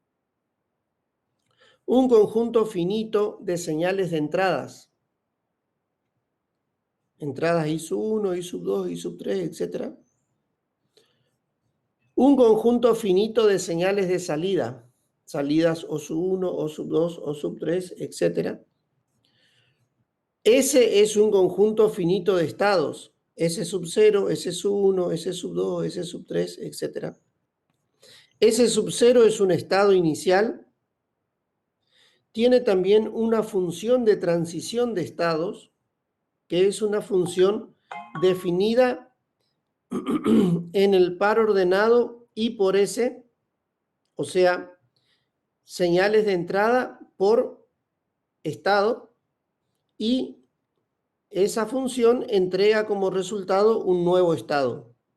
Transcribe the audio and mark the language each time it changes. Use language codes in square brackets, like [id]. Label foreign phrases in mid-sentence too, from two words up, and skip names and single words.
[es] Un conjunto finito de señales de entradas. Entradas I sub 1, I sub 2, I sub 3, etc. Un conjunto finito de señales de salida. Salidas O sub 1, O sub 2, O sub 3, etc. S es un conjunto finito de estados. S sub 0, S sub 1, S sub 2, S sub 3, etc. S sub 0 es un estado inicial. Tiene también una función de transición de estados, que es una función definida en el par ordenado I por S, o sea, señales de entrada por estado, y esa función entrega como resultado un nuevo estado.